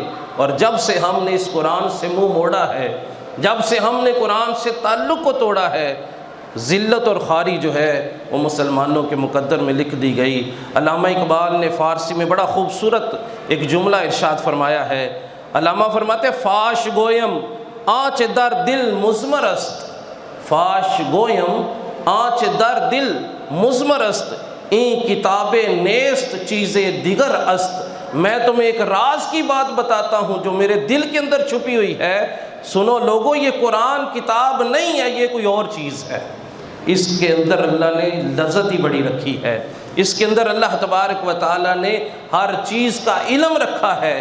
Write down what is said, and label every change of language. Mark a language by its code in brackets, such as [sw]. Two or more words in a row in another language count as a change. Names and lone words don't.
[ur] اور جب سے ہم نے اس قرآن سے منہ موڑا ہے، جب سے ہم نے قرآن سے تعلق کو توڑا ہے، ذلت اور خواری جو ہے وہ مسلمانوں کے مقدر میں لکھ دی گئی۔ علامہ اقبال نے فارسی میں بڑا خوبصورت ایک جملہ ارشاد فرمایا ہے۔ علامہ فرماتے [fa] فاش گویم آنچ در دل مضمر است، فاش گویم آنچ در دل مضمر است، این کتاب نیست چیز دیگر است۔ [ur] میں تمہیں ایک راز کی بات بتاتا ہوں جو میرے دل کے اندر چھپی ہوئی ہے، سنو لوگوں، یہ قرآن کتاب نہیں ہے، یہ کوئی اور چیز ہے۔ اس کے اندر اللہ نے لذت ہی بڑی رکھی ہے، اس کے اندر اللہ تبارک و تعالیٰ نے ہر چیز کا علم رکھا ہے۔